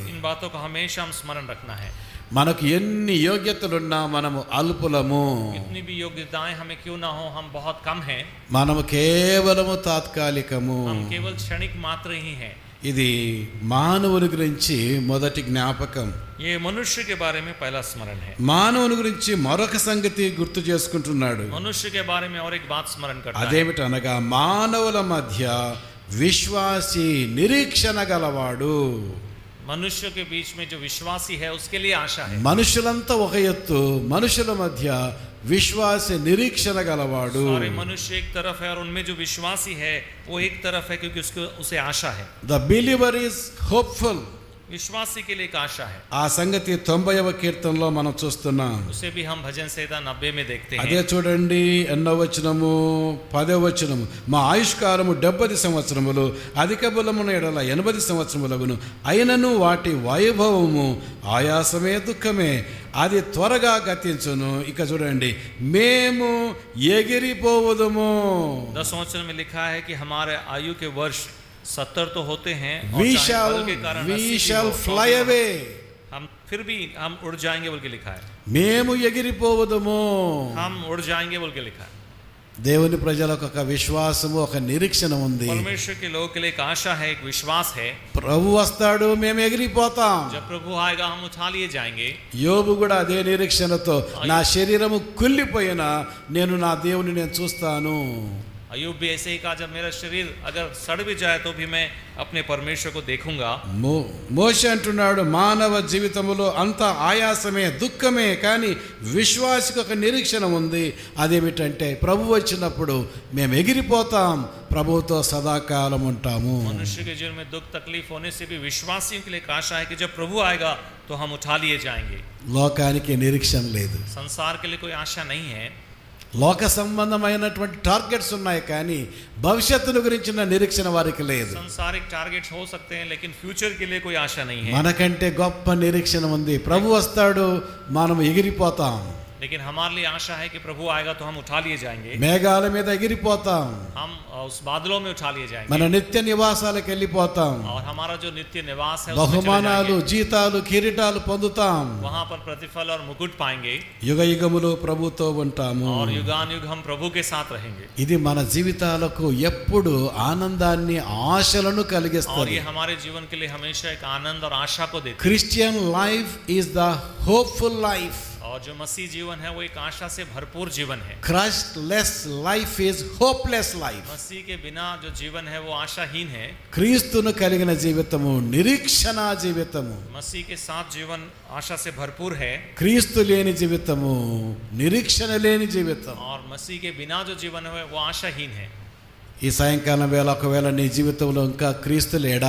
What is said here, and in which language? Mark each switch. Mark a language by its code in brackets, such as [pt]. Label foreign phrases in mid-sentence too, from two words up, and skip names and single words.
[hi] इन बातों को हमेशा हम स्मरण रखना है. [te] మనకు ఎన్ని యోగ్యతలున్నా మనము అల్పులము, [hi] कितनी भी योग्यताएं हमें क्यों ना हो, हम बहुत कम हैं. [te] మనము కేవలము తాత్కాలికము. [hi] हम केवल क्षणिक मात्र ही हैं. [te] ఇది మానవుని గురించి మొదటి జ్ఞాపకం. [hi] ये मनुष्य के बारे में पहला स्मरण है. [te] మానవుని గురించి మరొక సంగతి గుర్తు చేసుకుంటున్నాడు. [hi] मनुष्य के बारे में और एक बात स्मरण करता है. [te] అదేమిటనగా మానవుల మధ్య విశ్వాసి, నిరీక్షణ గలవాడు. [hi] मनुष्य के बीच में जो विश्वासी है उसके लिए आशा है. [te] మనుషులంతా ఒక ఎత్తు, మనుషుల మధ్య విశ్వాసి, నిరీక్షణ గలవాడు. [hi] सारे मनुष्य एक तरफ है और उनमें जो विश्वासी है वो एक तरफ है, क्योंकि उसको उसे आशा है. [en] the believer is hopeful. [hi] विश्वासी के लिए एक आशा है. [te] ఆ సంగతి 90వ కీర్తనలో మనం చూస్తున్నాం. [hi] उसे भी हम भजन संहिता 90 में देखते [te] అదే [hi] हैं. [te] చూడండి, 8వ వచనము 10వ వచనము. మా ఆయుష్కాలము 70 సంవత్సరములు, అధిక బలమున ఎడల 80 సంవత్సరములగును. అయినను వాటి వైభవము ఆయాసమే, దుఃఖమే, అది త్వరగా గతించును. ఇక చూడండి, మేము ఎగిరిపోవదుము. [hi] 10 वचन में लिखा है कि हमारे आयु के वर्ष 70 तो होते हैं और [en] We [hi] चाहे बल के कारण 80 भी [en] shall [hi] हो, [en] fly away. [hi] हम फिर भी हम उड़ जाएंगे बोल के लिखा है. [te] మేము ఎగిరిపోవదుము. [hi] हम उड़ जाएंगे बोल के लिखा है. [te] దేవుని ప్రజలకు ఒక విశ్వాసము, ఒక నిరీక్షణ ఉంది. [hi] परमेश्वर के लोगों के लिए एक आशा है, एक विश्वास है. [te] ప్రభు వస్తాడు, మేము ఎగిరిపోతాం. [hi] जब प्रभु आएगा हम उठा लिए जाएंगे. [te] యోబు కూడా అదే నిరీక్షణతో, నా శరీరము కుళ్ళిపోయినా నేను నా దేవుని నేను చూస్తాను. [hi] अयूब भी ऐसे ही कहा, जब मेरा शरीर अगर सड़ भी जाए तो भी मैं अपने परमेश्वर को देखूंगा. [te] మోషే అంటున్నాడు, మానవ జీవితంలో అంత ఆయాసమే, దుఃఖమే, కానీ విశ్వాసికి ఒక నిరీక్షణ ఉంది. అదేమిటంటే ప్రభు వచ్చినప్పుడు మేము ఎగిరిపోతాం, ప్రభువుతో సదాకాలం ఉంటాము. [hi] मनुष्य के जीवन में दुख तकलीफ होने से भी विश्वासियों के लिए एक आशा है कि जब प्रभु आएगा तो हम उठा लिए जाएंगे. [te] లోకానికి నిరీక్షణ లేదు. [hi] संसार के लिए कोई आशा नहीं है. [te] లోక సంబంధమైనటువంటి టార్గెట్స్ ఉన్నాయి, కానీ భవిష్యత్తును గురించిన నిరీక్షణ వారికి లేదు. [hi] संसारिक टारगेट्स हो सकते हैं लेकिन फ्यूचर के लिए कोई आशा नहीं है. [te] మనకంటే గొప్ప నిరీక్షణ ఉంది. ప్రభు వస్తాడు, మనం ఎగిరిపోతాం. [hi] लेकिन हमारे लिए आशा है कि प्रभु आएगा तो हम उठा लिए जाएंगे. [te] మేఘాల మీద ఎగిరిపోతాం. [hi] हम उस बादलों में उठा लिए जाएंगे [te] మన నిత్య నివాసాలకు వెళ్ళిపోతాం. [hi] और हमारा जो नित्य निवास है उसमें चले [te] బహుమానాలు, [hi] जाएंगे. [te] జీతాలు, కిరీటాలు పొందుతాం. [hi] वहां पर प्रतिफल और मुकुट पाएंगे [te] యుగ యుగములు ప్రభుతో ఉంటాము. [hi] और युगान युग हम प्रभु के साथ रहेंगे. [te] ఇది మన జీవితాలకు ఎప్పుడు ఆనందాన్ని, ఆశలను [hi] और [te] కలిగిస్తుంది. [hi] ये हमारे जीवन के लिए हमेशा एक आनंद और आशा को देते हैं. [en] Christian life is the hopeful life. [hi] और जो मसीह जीवन है वो एक आशा से भरपूर जीवन है. [en] Christ less life is hopeless life. [hi] मसीह के बिना जो जीवन है वो आशाहीन है. [te] క్రీస్తును కలిగిన జీవితము నిరీక్షణ జీవితము. [hi] मसीह के साथ जीवन आशा से भरपूर है. [te] క్రీస్తు లేని జీవితము నిరీక్షణ లేని జీవితం. [hi] और मसीह के बिना जो जीवन है वो आशाहीन है. [te] ఈ సాయంకాలం వేళ ఒకవేళ నీ జీవితంలో ఇంకా క్రీస్తు లేడా,